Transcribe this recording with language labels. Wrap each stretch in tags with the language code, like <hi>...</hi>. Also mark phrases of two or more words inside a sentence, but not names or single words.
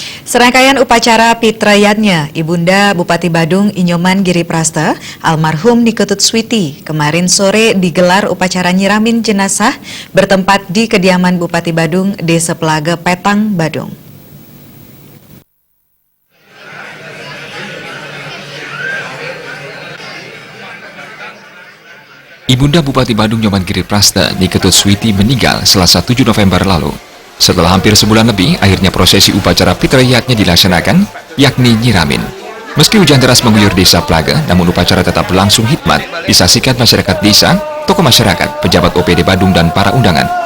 <id>Serangkaian upacara Pitrayatnya Ibunda Bupati Badung Inyoman Giri Prasta, almarhum Niketut Switi, kemarin sore digelar upacara nyiramin jenazah bertempat di kediaman Bupati Badung, Desa Pelaga, Petang, Badung. Ibunda Bupati Badung Inyoman Giri Prasta, Niketut Switi meninggal Selasa 7 November lalu. Setelah hampir sebulan lebih, akhirnya prosesi upacara Pitrayatnya dilaksanakan, yakni nyiramin. Meski hujan deras mengguyur desa Pelaga, namun upacara tetap berlangsung hikmat, disaksikan masyarakat desa, tokoh masyarakat, pejabat OPD Badung, dan para undangan.</id>